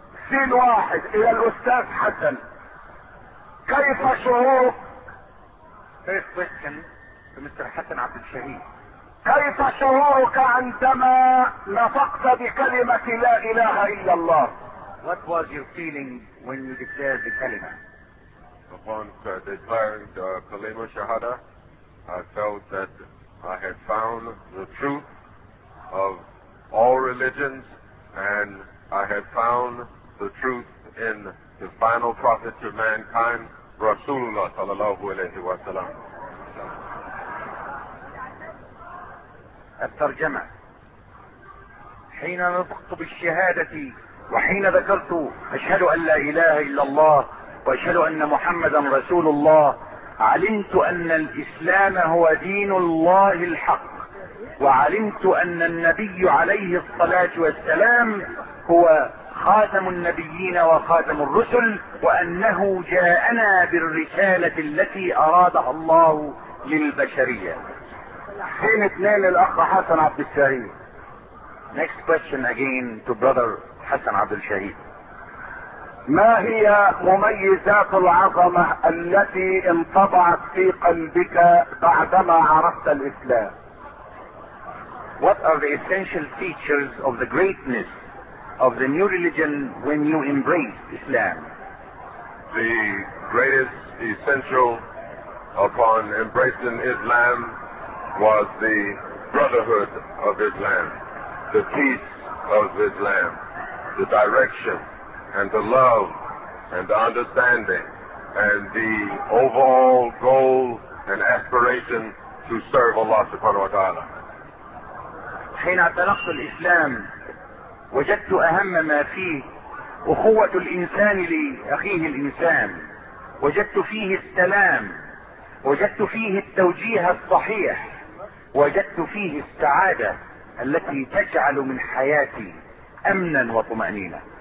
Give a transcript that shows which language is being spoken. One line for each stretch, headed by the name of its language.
Arabic: سين واحد الى الاستاذ حسن، كيف شعورك؟
English: first question mister حسن عبد الشهيد،
Arabic: كيف شعورك عندما نطقت بكلمة لا اله الا الله؟
English: What was your feeling when you declared the kalima? Upon declaring the kalima shahada, I felt that I had found the truth of all religions, and I had found the truth in the final prophet to mankind, Rasulullah sallallahu alayhi wa sallam.
Arabic: الترجمة: حين نطقت بالشهادة وحين ذكرت اشهد ان لا اله الا الله واشهد ان محمدا رسول الله، علمت ان الاسلام هو دين الله الحق، وعلمت ان النبي عليه الصلاة والسلام هو خاتم النبيين وخاتم الرسل، وانه جاءنا بالرسالة التي ارادها الله للبشرية. حين اثنين الاخ حسن عبد الشهيد.
English: Next question again to brother حسن عبد الشهيد.
Arabic: ما هي مميزات العظمة التي انطبعت في قلبك بعدما عرفت الاسلام؟
English: What are the essential features of the greatness of the new religion when you embrace Islam? The greatest essential upon embracing Islam was the brotherhood of Islam, the peace of Islam, the direction and the love and the understanding and the overall goal and aspiration to serve Allah subhanahu wa ta'ala.
Arabic: حين اعتنقت الاسلام وجدت اهم ما فيه اخوة الانسان لاخيه الانسان، وجدت فيه السلام، وجدت فيه التوجيه الصحيح، وجدت فيه السعادة التي تجعل من حياتي امنا وطمأنينة.